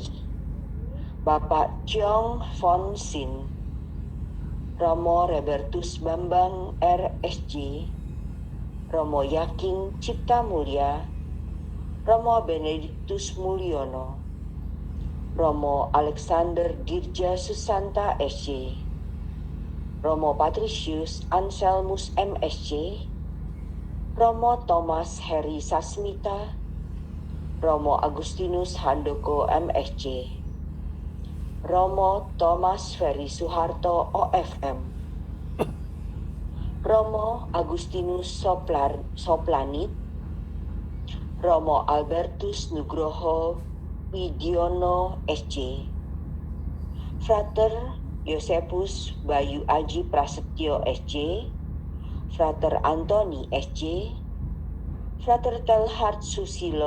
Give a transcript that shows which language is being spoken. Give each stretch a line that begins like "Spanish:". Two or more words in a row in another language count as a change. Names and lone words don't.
Indonesian: Bapak Chong Fon Sin, Romo Robertus Bambang RSJ, Romo Yaking Cipta Mulya, Romo Benediktus Mulyono, Romo Alexander Dirja Susanta SC, Romo Patricius Anselmus MSC, Romo Thomas Heri Sasmita, Romo Agustinus Handoko MSC, Romo Thomas Ferry Suharto OFM, Romo Agustinus Soplanit, Romo Albertus Nugroho Widiono SC, Frater Yosepus Bayu Aji Prasetyo SC, Frater Antoni SC, Frater Telhard Susilo